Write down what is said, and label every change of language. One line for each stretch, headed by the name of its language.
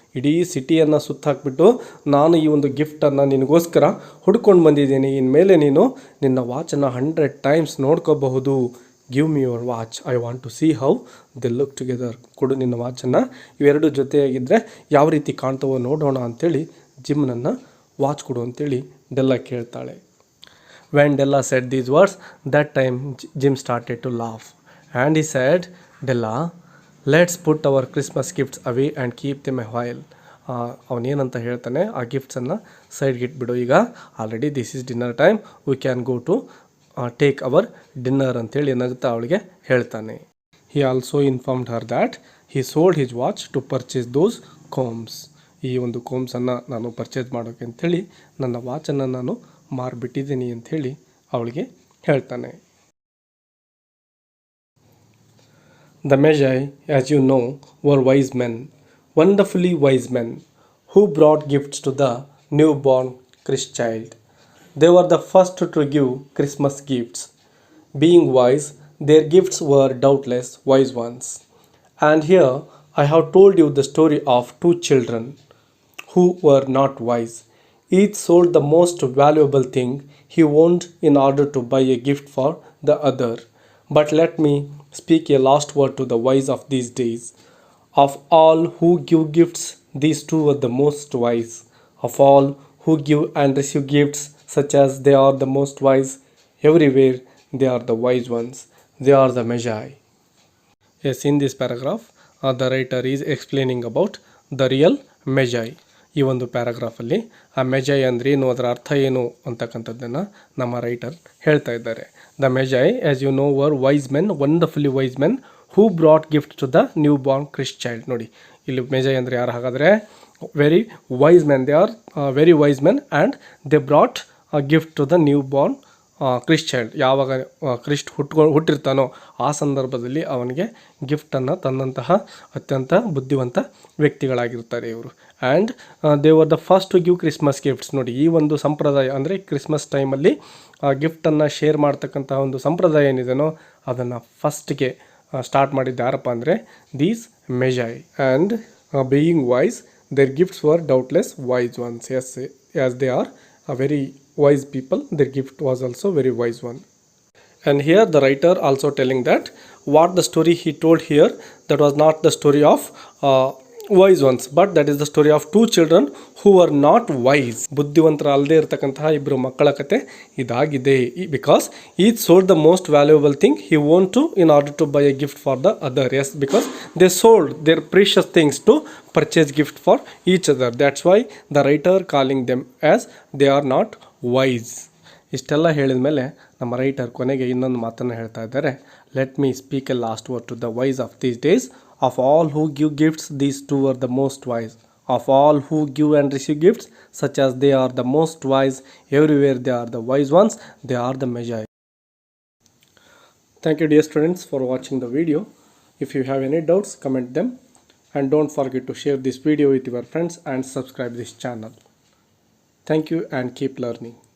Kannada: ಇಡೀ ಸಿಟಿಯನ್ನು ಸುತ್ತಾಕ್ಬಿಟ್ಟು ನಾನು ಈ ಒಂದು ಗಿಫ್ಟನ್ನು ನಿನಗೋಸ್ಕರ ಹುಡ್ಕೊಂಡು ಬಂದಿದ್ದೀನಿ. ಇನ್ಮೇಲೆ ನೀನು ನಿನ್ನ ವಾಚನ್ನು 100 times ನೋಡ್ಕೋಬಹುದು.
English: Give me your watch. I want to see how they look together.
Kannada: ಕೊಡು ನಿನ್ನ ವಾಚನ್ನು, ಇವೆರಡು ಜೊತೆಯಾಗಿದ್ದರೆ ಯಾವ ರೀತಿ ಕಾಣ್ತವೋ ನೋಡೋಣ ಅಂಥೇಳಿ ಜಿಮ್ನನ್ನು ವಾಚ್ ಕೊಡು ಅಂತೇಳಿ ಡೆಲ್ಲಾ ಕೇಳ್ತಾಳೆ.
English: When Della said these words, that time Jim started to laugh. And he said, Della, let's put our Christmas gifts away and keep them a while.
Kannada: ಅವನೇನಂತ ಹೇಳ್ತಾನೆ, ಆ ಗಿಫ್ಟ್ಸನ್ನು ಸೈಡ್ಗೆ ಇಟ್ಬಿಡು, ಈಗ already
English: this is dinner time, we can go to take our dinner
Kannada: ಅಂತೇಳಿ ನಗುತ್ತಾ ಅವಳಿಗೆ ಹೇಳ್ತಾನೆ.
English: He also informed her that he sold his watch to purchase those combs.
Kannada: ಈ ಒಂದು ಕೋಮ್ಸನ್ನು ನಾನು ಪರ್ಚೇಸ್ ಮಾಡೋಕೆ ಅಂಥೇಳಿ ನನ್ನ ವಾಚನ್ನು ನಾನು ಮಾರಿಬಿಟ್ಟಿದ್ದೀನಿ ಅಂಥೇಳಿ ಅವಳಿಗೆ ಹೇಳ್ತಾನೆ.
English: The Magi, as you know, were wise men, wonderfully wise men, who brought gifts to the newborn Christ child. They were the first to give Christmas gifts. Being wise, their gifts were doubtless wise ones. And here I have told you the story of two children who were not wise. Each sold the most valuable thing he owned in order to buy a gift for the other. But let me speak a last word to the wise of these days. Of all who give gifts, these two were the most wise. Of all who give and receive gifts, such as they are the most wise, everywhere they are the wise ones. They are the Magi. Yes, in this paragraph, the writer is explaining about the real Magi.
Kannada: ಈ ಒಂದು ಪ್ಯಾರಾಗ್ರಾಫಲ್ಲಿ ಆ ಮೆಜೈ ಅಂದರೆ ಏನು, ಅದರ ಅರ್ಥ ಏನು ಅಂತಕ್ಕಂಥದ್ದನ್ನು ನಮ್ಮ ರೈಟರ್ ಹೇಳ್ತಾ ಇದ್ದಾರೆ.
English: The Magi, as you know, were wise men, wonderfully wise men, who brought gift to the new born Christ child.
Kannada: ನೋಡಿ, ಇಲ್ಲಿ ಮೆಜೈ ಅಂದರೆ ಯಾರು ಹಾಗಾದರೆ
English: Very wise men. They are very wise men and they brought gift to the new born Christ child.
Kannada: ಯಾವಾಗ Christ ಹುಟ್ಟಿರ್ತಾನೋ ಆ ಸಂದರ್ಭದಲ್ಲಿ ಅವನಿಗೆ ಗಿಫ್ಟನ್ನು ತಂದಂತಹ ಅತ್ಯಂತ ಬುದ್ಧಿವಂತ ವ್ಯಕ್ತಿಗಳಾಗಿರ್ತಾರೆ ಇವರು.
English: And they were the first to give Christmas gifts.
Kannada: ನೋಡಿ, ಈ ಒಂದು ಸಂಪ್ರದಾಯ ಅಂದರೆ ಕ್ರಿಸ್ಮಸ್ ಟೈಮಲ್ಲಿ ಗಿಫ್ಟನ್ನು ಶೇರ್ ಮಾಡ್ತಕ್ಕಂಥ ಒಂದು ಸಂಪ್ರದಾಯ ಏನಿದೆನೋ ಅದನ್ನು ಫಸ್ಟ್ಗೆ ಸ್ಟಾರ್ಟ್ ಮಾಡಿದ್ದು ಯಾರಪ್ಪ ಅಂದರೆ these ಮೆಜೈ.
English: And being wise, their gifts were doubtless wise ones. Yes, as they are very wise people, their gift was also very wise one. And here the writer also telling that what the story he told here, that was not the story of wise ones, but that is the story of two children who were not wise.
Kannada: ಬುದ್ಧಿವಂತರ ಅಲ್ಲದೆ ಇರತಕ್ಕಂತಹ ಇಬ್ಬರು ಮಕ್ಕಳ ಕತೆ ಇದಾಗಿದೆ.
English: Because each sold the most valuable thing he want to in order to buy a gift for the other. Yes, because they sold their precious things to purchase gift for each other. That's why the writer calling them as they are not wise.
Kannada: ಇಷ್ಟೆಲ್ಲ ಹೇಳಿದ ಮೇಲೆ ನಮ್ಮ writer ಕೊನೆಗೆ ಇನ್ನೊಂದು ಮಾತನ್ನು ಹೇಳ್ತಾ ಇದ್ದಾರೆ.
English: Let me speak a last word to the wise of these days. Of all who give gifts, these two are the most wise. Of all who give and receive gifts, such as they are the most wise, everywhere they are the wise ones, they are the Magi. Thank you, dear students, for watching the video. If you have any doubts, comment them. And don't forget to share this video with your friends and subscribe this channel. Thank you and keep learning.